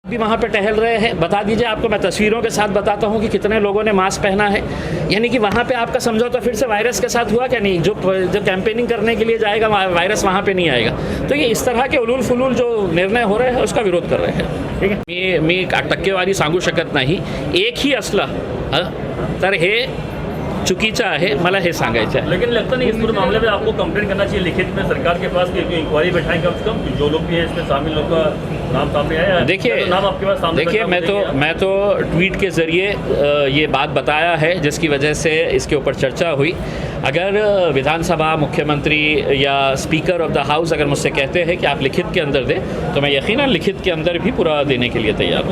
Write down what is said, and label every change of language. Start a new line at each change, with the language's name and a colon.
Hindi: भी वहाँ पे टहल रहे हैं, बता दीजिए, आपको मैं तस्वीरों के साथ बताता हूँ कि कितने लोगों ने मास्क पहना है। यानी कि वहाँ पे आपका समझौता फिर से वायरस के साथ हुआ क्या? नहीं, जो कैंपेनिंग करने के लिए जाएगा वायरस वहाँ पे नहीं आएगा। तो ये इस तरह के उलूल फुलूल जो निर्णय हो रहे हैं उसका विरोध कर रहे हैं। ठीक है,
Marathi: मी टक्केवारी सांगू शकत नाही, एक ही असला तर हे चुकीचं आहे, मला हे सांगायचं आहे।
Hindi: लेकिन लगता नहीं इस पूरे मामले में आपको कंप्लेंट करना चाहिए लिखित में सरकार के पास, कि इंक्वायरी बैठाएं कम से कम, जो लोग भी हैं इसमें शामिल लोग का नाम सामने आया है। देखिए, तो नाम आपके पास सामने, देखिए मैं तो ट्वीट के ज़रिए ये बात बताया है जिसकी वजह से इसके ऊपर चर्चा हुई। अगर विधानसभा, मुख्यमंत्री या स्पीकर ऑफ द हाउस अगर मुझसे कहते हैं कि आप लिखित के अंदर दें, तो मैं यकीनन लिखित के अंदर भी पूरा देने के लिए तैयार हूँ।